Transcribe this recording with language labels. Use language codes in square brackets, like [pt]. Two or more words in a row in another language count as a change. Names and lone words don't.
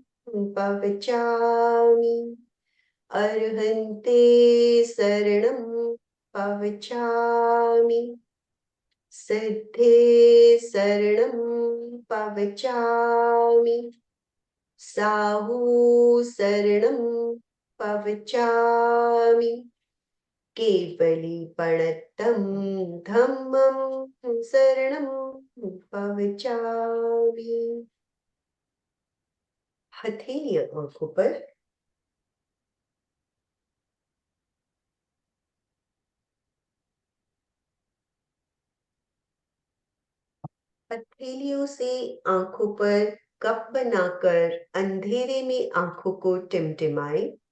[pra] पवचामि, अर्हन्ते शरणं पवचामि, सिद्धे शरणं पवचामि, साहू शरणं पवचामि, केवलीपणतं धम्मं शरणं पवचामि। [hi] हथेली आंखों पर। हथेलियों से आंखों पर कप बनाकर अंधेरे में आंखों को टिमटिमाएं।